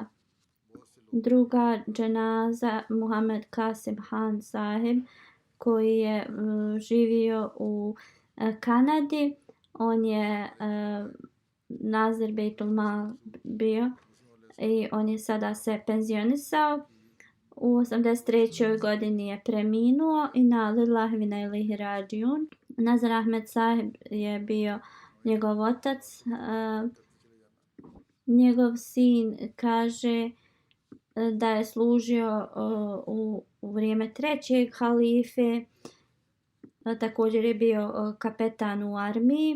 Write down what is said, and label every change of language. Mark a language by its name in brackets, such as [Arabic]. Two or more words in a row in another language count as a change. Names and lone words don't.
[Bosnian] Druga dženaza Muhammed Kasim Han Sahib koji je živio u Kanadi. On je Nazir Beitul Mal bio i on je sada se penzionisao. U 83. godini je preminuo i [Arabic] إنا لله وإنا إليه راجعون. [Bosnian] Nazir Ahmed Sahib je bio njegov otac. Njegov sin kaže da je služio u vrijeme trećeg halife. Također je bio kapetan u armiji.